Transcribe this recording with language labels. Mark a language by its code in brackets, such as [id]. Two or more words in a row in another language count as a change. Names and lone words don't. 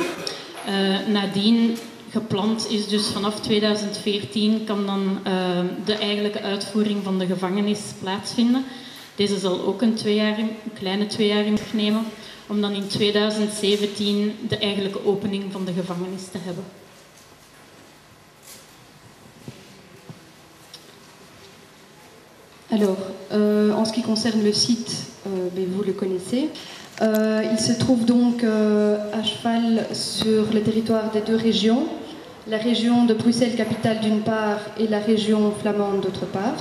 [nl] Nadien gepland is dus vanaf 2014 kan dan de eigenlijke uitvoering van de gevangenis plaatsvinden. Deze zal ook een kleine 2 jaar in beslag nemen, om dan in 2017 de eigenlijke opening van de gevangenis te hebben. [fr] Alors, en ce qui concerne le site, vous le connaissez. Il se trouve donc à cheval sur le territoire des 2 régions, la région de Bruxelles-Capitale d'une part et la région flamande d'autre part.